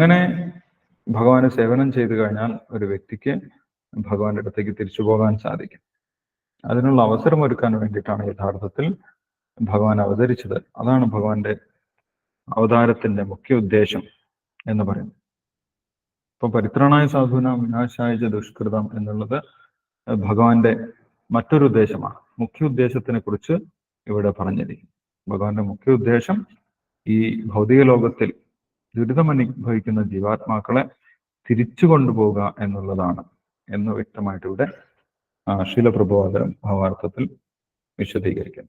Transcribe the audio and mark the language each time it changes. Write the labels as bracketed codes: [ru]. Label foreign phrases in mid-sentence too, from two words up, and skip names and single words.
[ml] അങ്ങനെ ഭഗവാന് സേവനം ചെയ്തു കഴിഞ്ഞാൽ ഒരു വ്യക്തിക്ക് ഭഗവാന്റെ അടുത്തേക്ക് തിരിച്ചു പോകാൻ സാധിക്കും. അതിനുള്ള അവസരം ഒരുക്കാൻ വേണ്ടിയിട്ടാണ് യഥാർത്ഥത്തിൽ ഭഗവാൻ അവതരിച്ചത്. അതാണ് ഭഗവാന്റെ അവതാരത്തിന്റെ മുഖ്യ ഉദ്ദേശം എന്ന് പറയുന്നത്. ഇപ്പൊ [sa] പരിത്രാണായ സാധൂനാം വിനാശായ ച ദുഷ്കൃതം [ml] എന്നുള്ളത് ഭഗവാന്റെ മറ്റൊരു ഉദ്ദേശമാണ്. മുഖ്യ ഉദ്ദേശത്തിനെ കുറിച്ച് ഇവിടെ പറഞ്ഞിരിക്കും. ഭഗവാന്റെ മുഖ്യ ഉദ്ദേശം ഈ ഭൗതിക ലോകത്തിൽ ദുരിതമനുഭവിക്കുന്ന ജീവാത്മാക്കളെ തിരിച്ചു കൊണ്ടുപോകുക എന്നുള്ളതാണ് എന്ന് വ്യക്തമായിട്ട് ഇവിടെ ശീലപ്രഭുപാദ ഭാവാർത്ഥത്തിൽ വിശദീകരിക്കുന്നു.